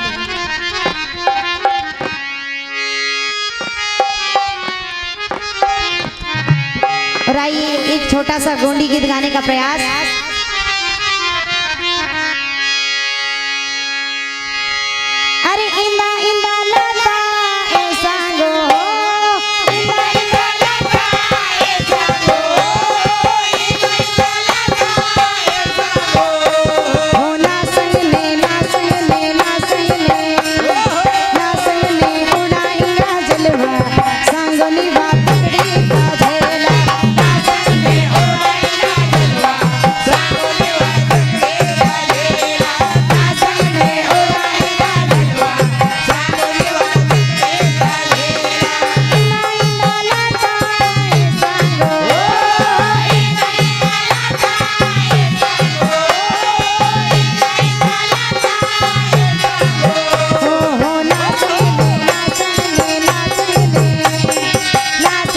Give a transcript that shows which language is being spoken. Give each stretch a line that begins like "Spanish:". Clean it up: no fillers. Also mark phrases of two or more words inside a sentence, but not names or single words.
Hindi: और आइए एक छोटा सा गोंडी गीत गाने का प्रयास।
Gondi: अरे इंदा इंदा लाता ए सांगो, इंदा इंदा लाता ए सांगो, इंदा इंदा लाता ए सांगो, हो ना संग ले ना संग ले ना संग ले ना संग ले, उड़ाएंगा जलवा सांगो निभा पकड़ी का झेला, ना संग ले उड़ाएंगा जलवा सांगो निभा पकड़ी का झेला, ना संग ले उड़ाएंगा जलवा सांगो निभा पकड़ी का झेला, इंदा इंदा लाता ए सांगो, इंदा इंदा लाता ए सांगो, इंदा इंदा लाता ए सांगो, हो ना संग ले ना संग ले ना संग ले ना